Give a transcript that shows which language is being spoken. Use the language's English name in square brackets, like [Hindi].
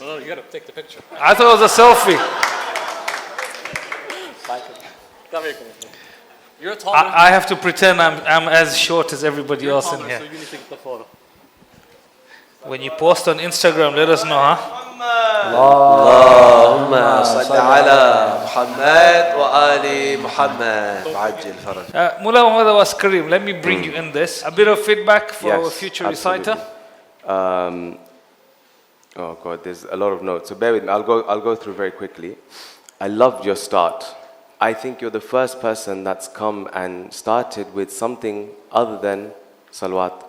[English] No, you got to take the picture. I thought it was a selfie. Come here. You're taller. I have to pretend I'm as short as everybody else in So here. you need to take the photo. When you post on Instagram, let us know, huh? [Arabic] اللهم صل على محمد وآل محمد وعجل فرج. [English] Mulla Muhammad was Karim. Let me bring you in this. A bit of feedback for our future reciter. Oh God, there's a lot of notes. So bear with me. I'll go through very quickly. I loved your start. I think you're the first person that's come and started with something other than salawat.